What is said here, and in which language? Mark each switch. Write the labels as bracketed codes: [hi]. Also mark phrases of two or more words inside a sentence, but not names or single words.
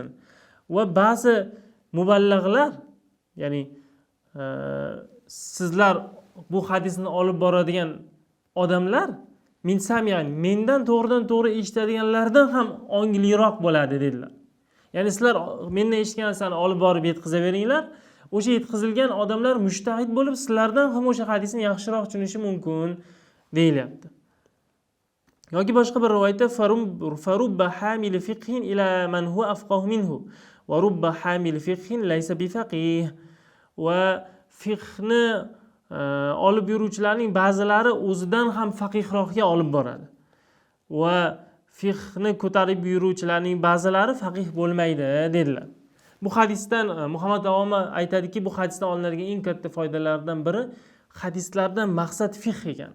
[uz] Va ba'zi muballag'lar, ya'ni sizlar bu hadisni olib boradigan odamlar mendan to'g'ridan to'g'ri eshitadiganlardan ham ongliroq bo'ladi dedilar. Ya'ni sizlar mendan eshitgan narsani olib borib yetkazaveringlar. O'sha yetkazilgan odamlar mushtahid bo'lib, sizlardan ham o'sha hadisni yaxshiroq tushunishi mumkin deyilyapti. Yoki boshqa bir rivoyatda [ar] فرب حامل فقه إلى من هو أفقه منه ورب حامل فقه ليس بفقيه. [uz] Va fiqhni olib yuruvchilarning ba'zilari o'zidan ham faqihroqga olib boradi. Va fiqhni ko'tarib yuruvchilarning ba'zilari faqih bo'lmaydi dedilar. Bu hadisdan Muhammad avoma aytadiki, bu hadisdan olinadigan eng katta foydalardan biri hadislardan maqsad fiqh ekan.